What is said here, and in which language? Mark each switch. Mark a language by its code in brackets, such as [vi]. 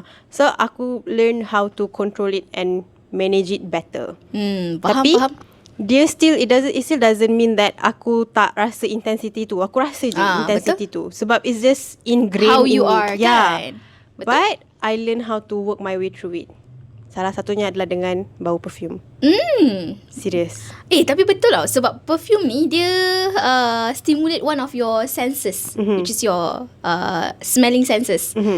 [en] So aku learn how to control it and manage it better. [ms] Tapi dia [en] still it still doesn't mean that [ms] aku tak rasa [en] intensity tu. [ms] Aku rasa je intensity tu. Sebab [en] it's just ingrained How in you me. [ms] are kan. Betul? [en] But I learn how to work my way through it. [ms] Salah satunya adalah dengan bau perfume. Serius. Tapi betul tau. Sebab perfume ni dia [en] stimulate one of your senses, which is your smelling senses.